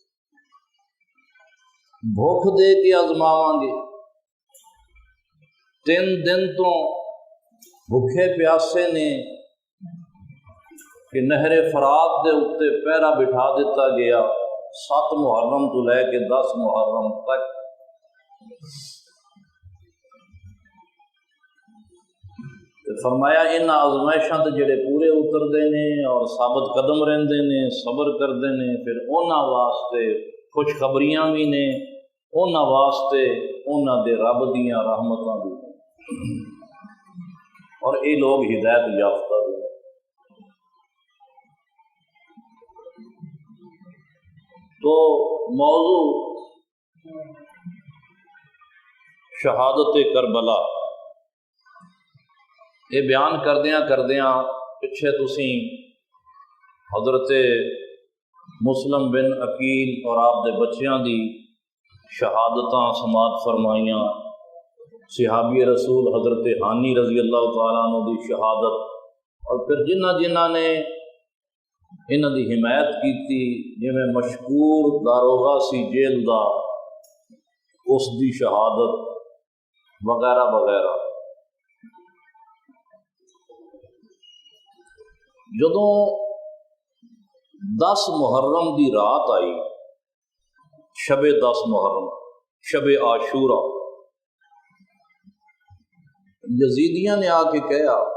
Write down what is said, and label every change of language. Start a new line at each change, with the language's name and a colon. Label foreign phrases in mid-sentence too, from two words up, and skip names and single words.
Punjabi: بھوک دے کے آزماواں گے، 3 دن تو بھوکے پیاسے نے کہ نہر فرات دے اتے پہرا بٹھا دیتا گیا 7 محرم تو لے کے 10 محرم تک۔ فرمایا ان آزمائشاں تے جڑے پورے اتردے نے اور ثابت قدم رہندے نے، صبر کردے نے، پھر انہاں واسطے خوشخبریاں بھی نے، انہاں واسطے انہاں دے رب دیاں رحمتاں بھی نے، اور یہ لوگ ہدایت یافتہ بھی۔ تو موضوع شہادت کربلا یہ بیان کردیاں پچھے تسی حضرت مسلم بن عقیل اور آپ دے بچیاں دی شہادتاں سماعت فرمائیاں، صحابی رسول حضرت ہانی رضی اللہ تعالیٰ عنہ دی شہادت، اور پھر جنہ نے انہاں دی حمایت کیتی، جویں مشکور داروغہ سی جیل دا اس دی شہادت وغیرہ وغیرہ۔ جدوں 10 محرم دی رات آئی، شب 10 محرم، شب عاشورہ، یزیدیاں نے آ کے کہا،